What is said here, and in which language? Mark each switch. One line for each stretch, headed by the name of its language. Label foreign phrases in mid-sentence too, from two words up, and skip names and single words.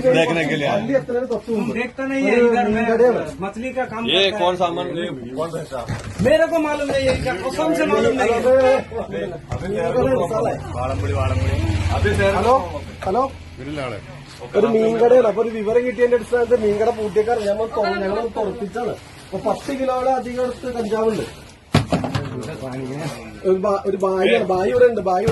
Hindi: देखने के लिए देखता नहीं है इधर मैं मछली का काम ये कौन सामान कौन रहता मेरे को मालूम नहीं है क्या कसम से मालूम नहीं है
English: hello hello
Malayalam: ഒരു മീൻകടയാണ്. അപ്പൊ ഒരു വിവരം കിട്ടിയതിന്റെ അടിസ്ഥാനത്തിൽ മീൻകട പൂട്ടിയേക്കാർ ഞങ്ങൾ തുറപ്പിച്ചാണ്. അപ്പൊ 10 കിലോയുടെ അധികം അടുത്ത് കഞ്ചാവുണ്ട്. ഒരു ബായി ഇവിടെ ഉണ്ട്.